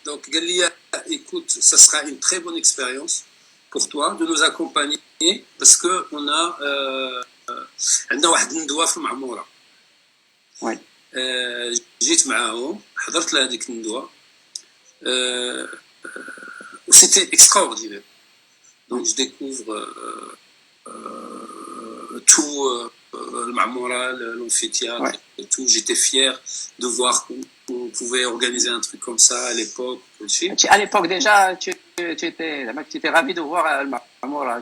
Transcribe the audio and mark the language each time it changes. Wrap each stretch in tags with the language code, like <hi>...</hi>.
<fr>Donc, Galia, écoute, ça sera une très bonne expérience pour toi de nous accompagner parce qu'on a</fr> <ar>عندنا واحد الندوة في المعمورة.</ar> <fr>Oui.</fr> <ar>جيت معاهم حضرت لهذيك الندوة وسيتي extraordinaire.</ar> <fr>Donc, je découvre tout le Marmora, l'amphithéâtre, Ouais. et tout. J'étais fier de voir qu'on pouvait organiser un truc comme ça à l'époque. À l'époque déjà, tu étais ravi de voir le Marmora.</fr>